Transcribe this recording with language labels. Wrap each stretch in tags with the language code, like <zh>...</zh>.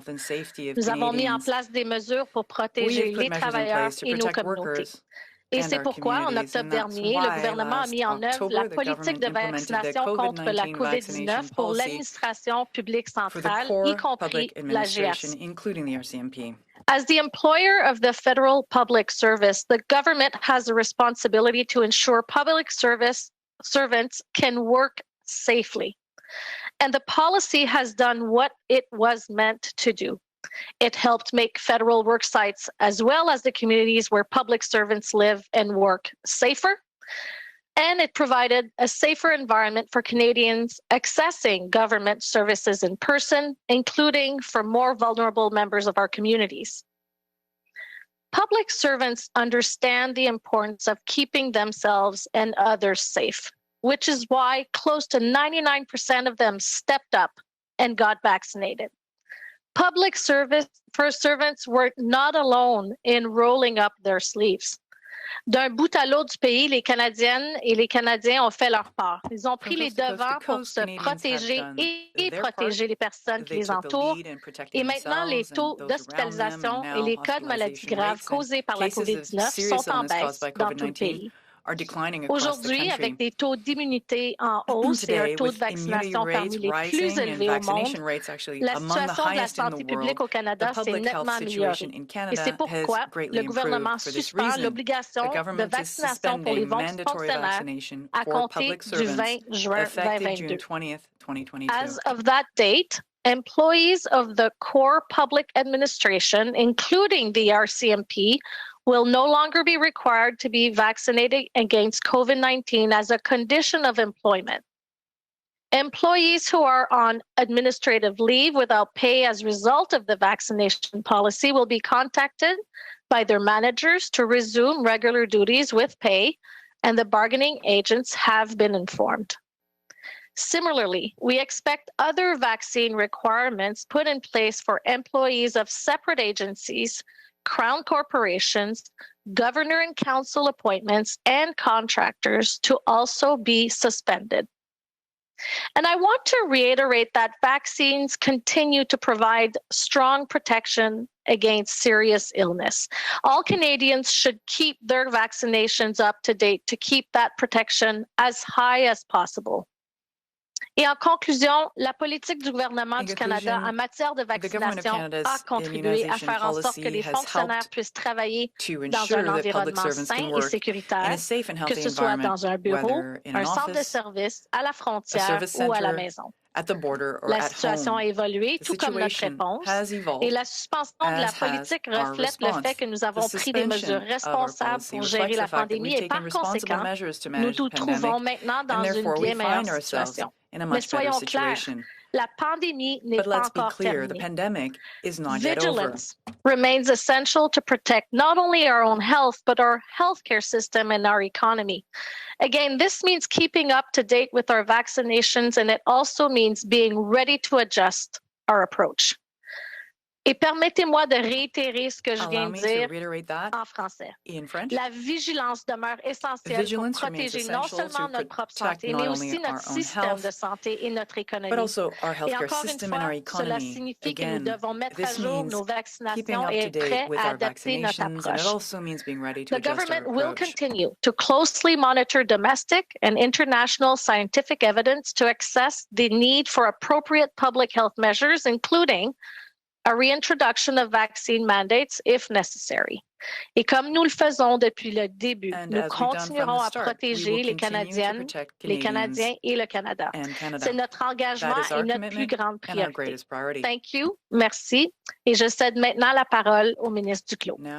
<fr>Nous avons mis en place des mesures pour protéger les travailleurs et nos communautés. Et c'est pourquoi, en octobre dernier, le gouvernement a mis en œuvre la politique de vaccination contre la COVID-19 pour l'administration publique centrale, y compris la GRC.</fr> <en>As the employer of the federal public service, the government has a responsibility to ensure public service servants can work safely. And the policy has done what it was meant to do. It helped make federal work sites, as well as the communities where public servants live and work, safer. And it provided a safer environment for Canadians accessing government services in person, including for more vulnerable members of our communities. Public servants understand the importance of keeping themselves and others safe. which is why close to 99% of them stepped up and got vaccinated. Public service first servants were not alone in rolling up their sleeves.</en> <fr>D'un bout à l'autre du pays, les Canadiennes et les Canadiens ont fait leur part. Ils ont pris les devants pour se protéger et protéger les personnes qui les entourent. Et maintenant, les taux d'hospitalisation et les cas de maladies graves causés par la COVID-19 sont en baisse dans tout le pays. Aujourd'hui, avec des taux d'immunité en hausse et un taux de vaccination parmi les plus élevés au monde, la situation de la santé publique au Canada s'est nettement améliorée. Et c'est pourquoi le gouvernement suspend l'obligation de vaccination pour les fonctionnaires à compter du 20 juin 2022.</fr> <en>As of that date, employees of the core public administration, including the RCMP, will no longer be required to be vaccinated against COVID-19 as a condition of employment. Employees who are on administrative leave without pay as a result of the vaccination policy will be contacted by their managers to resume regular duties with pay, and the bargaining agents have been informed. Similarly, we expect other vaccine requirements put in place for employees of separate agencies, Crown corporations, governor and council appointments, and contractors to also be suspended. And I want to reiterate that vaccines continue to provide strong protection against serious illness. All Canadians should keep their vaccinations up to date to keep that protection as high as possible.</en> <fr>Et en conclusion, la politique du gouvernement du Canada en matière de vaccination a contribué à faire en sorte que les fonctionnaires puissent travailler dans un environnement sain et sécuritaire, que ce soit dans un bureau, un centre de service, à la frontière ou à la maison. La situation a évolué, tout comme notre réponse, et la suspension de la politique reflète le fait que nous avons pris des mesures responsables pour gérer la pandémie et par conséquent, nous nous trouvons maintenant dans une bien meilleure situation. Mais soyons clairs, la pandémie n'est pas encore terminée.</fr> <en>Vigilance remains essential to protect not only our own health, but our healthcare system and our economy. Again, this means keeping up to date with our vaccinations, and it also means being ready to adjust our approach.</en> <fr>Et permettez-moi de réitérer ce que je viens de dire en français. La vigilance demeure essentielle pour protéger non seulement notre propre santé, mais aussi notre système de santé et notre économie. Et encore une fois, cela signifie que nous devons mettre à jour nos vaccinations et être prêts à adapter notre approche.</fr> <en>The government will continue to closely monitor domestic and international scientific evidence to assess the need for appropriate public health measures, including a reintroduction of vaccine mandates if necessary.</en> <fr>Et comme nous le faisons depuis le début, nous continuerons à protéger les Canadiennes, les Canadiens et le Canada. C'est notre engagement et notre plus grande priorité.</fr> <en>Thank you,</en> <fr>merci. Et je cède maintenant la parole au ministre Duclos.</fr>